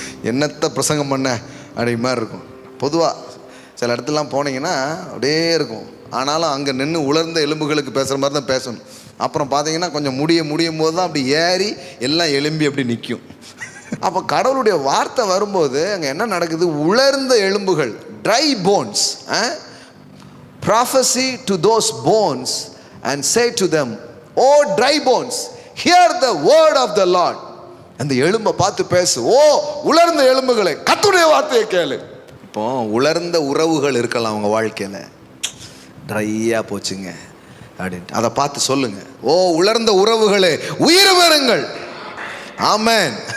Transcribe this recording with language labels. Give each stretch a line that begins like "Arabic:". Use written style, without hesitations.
Tamil: என்னத்தை பிரசங்கம் பண்ண அப்படி மாதிரி இருக்கும். பொதுவாக சில இடத்துலாம் போனீங்கன்னா அப்படியே இருக்கும். ஆனாலும் அங்கே நின்று உலர்ந்த எலும்புகளுக்கு பேசுகிற மாதிரி தான் பேசணும். அப்புறம் பார்த்தீங்கன்னா கொஞ்சம் முடியும் போது தான் அப்படி ஏறி எல்லாம் எலும்பி அப்படி நிற்கும். அப்போ கடவுளுடைய வார்த்தை வரும்போது அங்கே என்ன நடக்குது? உலர்ந்த எலும்புகள்,
English: Dry bones. Prophecy to those bones and say to them, O dry bones, hear the word of the Lord.
Tamil: அந்த எலும்பை பார்த்து பேசு, ஓ உலர்ந்த எலும்புகளை கர்த்தருடைய வார்த்தையை கேளு. இப்போ உலர்ந்த உறவுகள் இருக்கலாம் அவங்க வாழ்க்கையில், ட்ரையாக போச்சுங்க அப்படின்ட்டு அதை பார்த்து சொல்லுங்க, ஓ உலர்ந்த உறவுகளே உயிர் பெறுங்கள். ஆமென்.